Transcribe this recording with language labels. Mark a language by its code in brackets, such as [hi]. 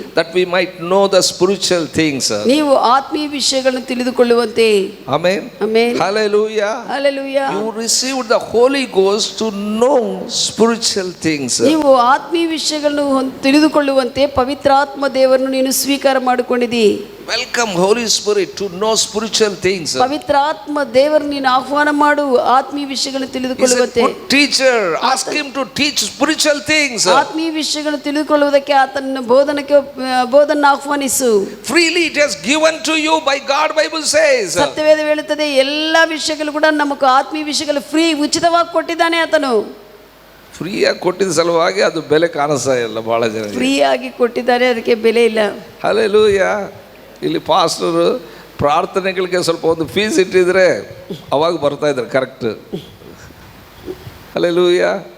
[en] that we might know the spiritual things. [kn] ನೀವು ಆತ್ಮೀಯ ವಿಷಯಗಳನ್ನು ತಿಳಿದುಕೊಳ್ಳುವಂತೆ. [en] Amen. [kn] Amen. [en] Hallelujah. [kn] Hallelujah. [en] You received the Holy Ghost to know spiritual things. [kn] ನೀವು ಆತ್ಮೀಯ ವಿಷಯಗಳನ್ನು ತಿಳಿದುಕೊಳ್ಳುವಂತೆ ಪವಿತ್ರಾತ್ಮ ದೇವರನ್ನು ನೀನು ಸ್ವೀಕಾರ ಮಾಡಿಕೊಂಡಿದ್ದೀ. [en] Welcome Holy Spirit to know spiritual things. [kn] ಪವಿತ್ರಾತ್ಮ ದೇವರು ನೀನು ಆಹ್ವಾನ ಮಾಡು ಆತ್ಮೀಯ ವಿಷಯಗಳನ್ನು [en] He's a [kn] ತಿಳಿದುಕೊಳ್ಳುವಂತೆ. [en] good teacher. Ask him to teach spiritual things. [kn] ಆತ್ಮೀಯ ವಿಷಯಗಳನ್ನು ತಿಳಿದುಕೊಳ್ಳುವುದಕ್ಕೆ ಆತನ ಬೋಧನ ಆಹ್ವಾನಿಸು. [en] Freely it has given to you by God, Bible says. [kn] ಸತ್ಯವೇದ ಹೇಳುತ್ತದೆ ಎಲ್ಲ ವಿಷಯಗಳು ಕೂಡ ನಮಗೆ ಆತ್ಮೀಯ ವಿಷಯಗಳು ಫ್ರೀ ಉಚಿತವಾಗಿ ಕೊಟ್ಟಿದ್ದಾನೆ ಆತನು. ಫ್ರೀಯಾಗಿ ಕೊಟ್ಟಿದ್ದ ಸಲುವಾಗಿ ಅದು ಬೆಲೆ ಕಾಣಿಸ್ತಾ ಇಲ್ಲ ಬಹಳ ಜನ. ಫ್ರೀ ಆಗಿ ಕೊಟ್ಟಿದ್ದಾರೆ, ಅದಕ್ಕೆ ಬೆಲೆ ಇಲ್ಲ. ಹಲ್ಲೆಲೂಯಾ. ಇಲ್ಲಿ ಪಾಸ್ಟರು ಪ್ರಾರ್ಥನೆಗಳಿಗೆ ಸ್ವಲ್ಪ ಒಂದು ಫೀಸ್ ಇಟ್ಟಿದ್ರೆ ಅವಾಗ ಬರ್ತಾ ಇದ್ದಾರೆ ಕರೆಕ್ಟ್. ಹಲ್ಲೆಲೂಯಾ.